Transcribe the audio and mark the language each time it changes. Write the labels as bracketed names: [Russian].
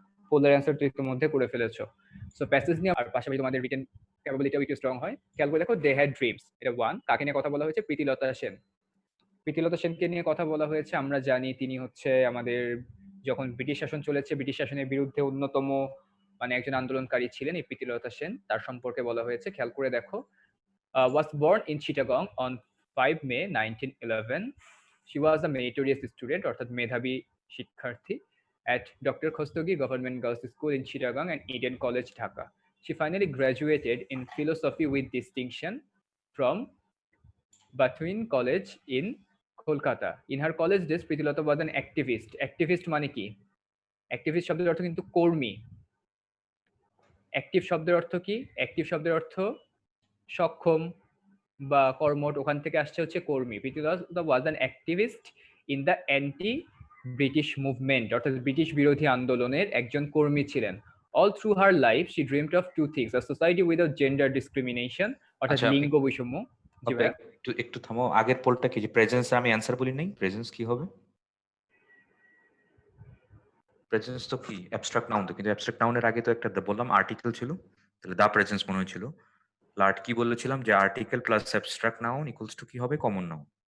[Bangla] পোলের অ্যান্সার তো ইতিমধ্যে করে ফেলেছো। সো প্যাসেজ নিয়ে আর পাশাপাশি তোমাদের রিটেন ক্যাপাবিলিটিও একটু স্ট্রং হয়। খেয়াল করে দেখো, [English] they had dreams, [Bangla] এটা ওয়ান। কাকে নিয়ে কথা বলা হয়েছে? প্রীতিলতা সেন। প্রীতিলতা সেনকে নিয়ে কথা বলা হয়েছে। আমরা জানি তিনি হচ্ছে আমাদের, যখন ব্রিটিশ শাসন চলেছে, ব্রিটিশ শাসনের বিরুদ্ধে অন্যতম মানে একজন আন্দোলনকারী ছিলেন এই প্রীতিলতা সেন। তার সম্পর্কে বলা হয়েছে। খেয়াল করে দেখো, [English] was born in Chittagong on 5 May 1911. She was a meritorious student, [Bangla] অর্থাৎ মেধাবী শিক্ষার্থী। [English] at Dr. Khostogi Government Girls School in Chittagong and Eden College, Dhaka. She finally graduated in philosophy with distinction from Bethune College in Kolkata. In her college days, Pritilata was an activist. [Bangla] Activist মানে কি? Activist শব্দের অর্থ কিন্তু কর্মী। Active শব্দের অর্থ কি? Active শব্দের অর্থ সক্ষম বা কর্মঠ, ওখান থেকে আসছে হচ্ছে কর্মী। [English] Pritilata was an activist in the anti British movement, [Bangla] অর্থাৎ ব্রিটিশ বিরোধী আন্দোলনের একজন কর্মী ছিলেন। [English] All through her life, she dreamed of two things: a society without gender discrimination, অর্থাৎ [Bangla] আচ্ছা লিঙ্গ বৈষম্য। জি আপনারা ভাইয়া। একটু একটু থামো, আগের পোলটা কি, যে প্রেজেন্স আমি অ্যান্সার বলি নাই, প্রেজেন্স কি হবে? প্রেজেন্স তো কি অ্যাবস্ট্রাক্ট নাউন, তো কিন্তু অ্যাবস্ট্রাক্ট নাউনের আগে তো একটা বললাম আর্টিকেল ছিল, তাহলে দা প্রেজেন্স মনে হয়েছিল। লার্ট কি বলেছিলাম যে article plus abstract noun equals to কি হবে, কমন নাউন।